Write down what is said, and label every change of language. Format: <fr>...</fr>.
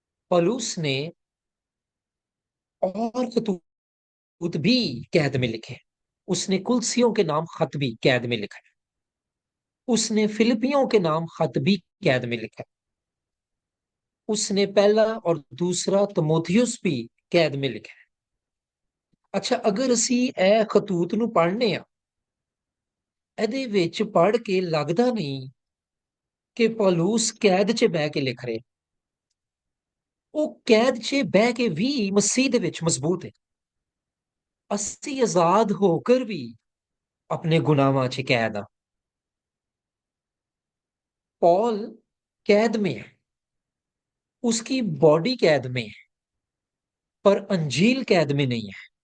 <hi>पौलुस ने और खतूत भी कैद में लिखे। उसने कुलसियों के नाम खत भी कैद में लिखा है। उसने फिलिपियों के नाम खत भी कैद में लिखा है। उसने पहला और दूसरा तमोथियुस भी कैद में लिखा है। अच्छा, अगर</hi> <pa>ਅਸੀਂ ਇਹ ਖਤੂਤ ਨੂੰ ਪੜ੍ਹਨੇ ਆ, ਇਹਦੇ ਵਿੱਚ ਪੜ੍ਹ ਕੇ ਲੱਗਦਾ ਨਹੀਂ ਕਿ ਪੌਲੁਸ कैद 'ਚ ਬਹਿ ਕੇ ਲਿਖ ਰਹੇ। ਉਹ ਕੈਦ 'ਚ ਬਹਿ ਕੇ ਵੀ ਮਸੀਹ ਦੇ ਵਿੱਚ ਮਜ਼ਬੂਤ ਹੈ। ਅਸੀਂ ਆਜ਼ਾਦ ਹੋकर</pa> <hi>भी अपने गुनाहों</hi> <pa>'ਚ कैद आ।</pa> <hi>पॉल कैद में है, उसकी बॉडी कैद में है, पर अंजील कैद में नहीं है।</hi>